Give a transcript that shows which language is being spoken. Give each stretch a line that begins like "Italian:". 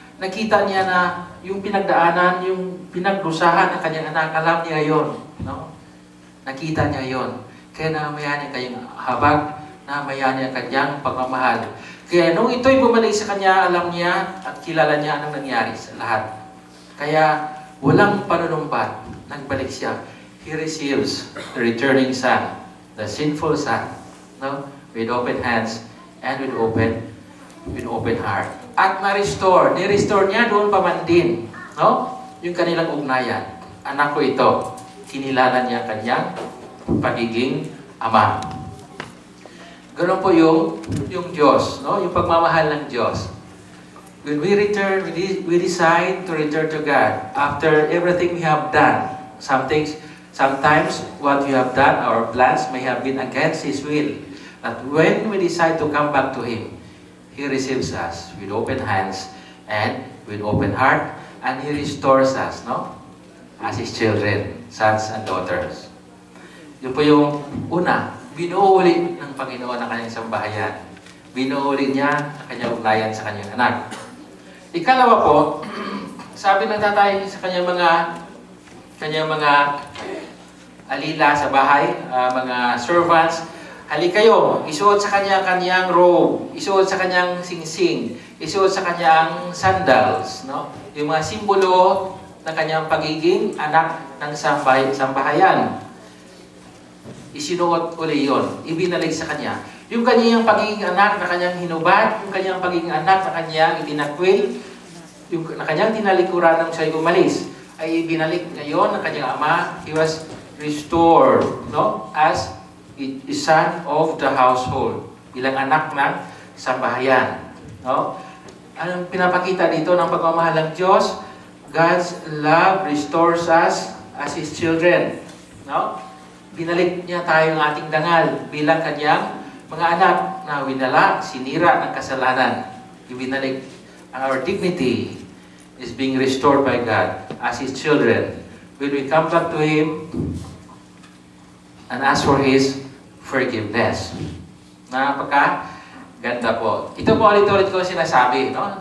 Filipino: Nakita niya na yung pinagdaanan, yung pinagdusahan ng kanyang anak, alam niya yon, no? Nakita niya yon. Kaya namamayani ang kanyang habag, namamayani ang kanyang pagmamahal. Kaya nung ito'y bumalik sa kanya, alam niya at kilala niya anong nangyari sa lahat. Kaya walang panunumbat, nagbalik siya.
English: He receives the returning son, the sinful son, no? With open hands and with open heart.
Filipino: At ni-restore niya doon pa man din, no? Yung kanilang ugnayan. Anak ko ito, kinilala niya kanyang pagiging ama. Ganun po yung Diyos, no? Yung pagmamahal ng Diyos.
English: When we return, we decide to return to God after everything we have done. Sometimes what we have done, our plans may have been against His will. But when we decide to come back to Him, He receives us with open hands and with open heart, and He restores us, no? As His children, sons and daughters.
Filipino: Yun po yung una, binuuli ng Panginoon ang kanyang sambahayan. Binuuli niya ang kanyang ugnayan sa kanyang anak. Ikalawa po, sabi ng tatay sa kanyang mga alila sa bahay, mga servants, halik kayo, isuot sa kanyang robe, isuot sa kanyang singsing, isuot sa kanyang sandals, no? Yung mga simbolo ng kanyang pagiging anak ng sambahayan. Isinuot uli yun, ibinalik sa kanya. Yung kanyang pagiging anak na kanyang hinubad, yung kanyang pagiging anak na kanyang itinakwil, yung na kanyang tinalikuran nang siya'y umalis, ay ibinalik ngayon ng kanyang ama.
English: He was restored, no? As a son of the household,
Filipino: bilang anak ng sambahayan, no? Anong pinapakita dito ng pagmamahal ng Diyos?
English: God's love restores us as His children, no?
Filipino: Binalik niya tayo ng ating dangal bilang kanyang mga anak na winala, sinira ng kasalanan. Ibinalik.
English: Our dignity is being restored by God as His children. When we come back to Him and ask for His forgiveness.
Filipino: Napaka-ganda po. Ito po ulit-ulit ko sinasabi, no?